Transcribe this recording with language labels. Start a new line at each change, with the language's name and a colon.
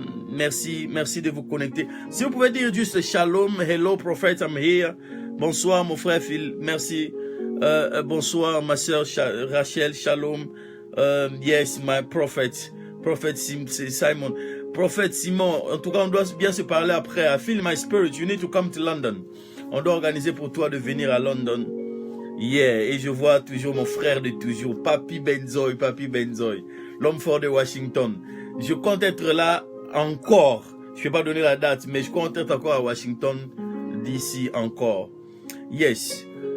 French: Merci de vous connecter. Si vous pouvez dire juste shalom,
English: hello prophet, I'm here.
French: Bonsoir mon frère Phil, merci. Bonsoir ma soeur Rachel, shalom.
English: Yes, my prophet Simon.
French: Prophet Simon, en tout cas on doit bien se parler après.
English: I feel my spirit, you need to come to London.
French: On doit organiser pour toi de venir à London. Yeah, et je vois toujours mon frère de toujours, Papi Benzoy, l'homme fort de Washington. Je compte être là encore. Je ne vais pas donner la date, mais je compte être encore à Washington d'ici encore. Yes.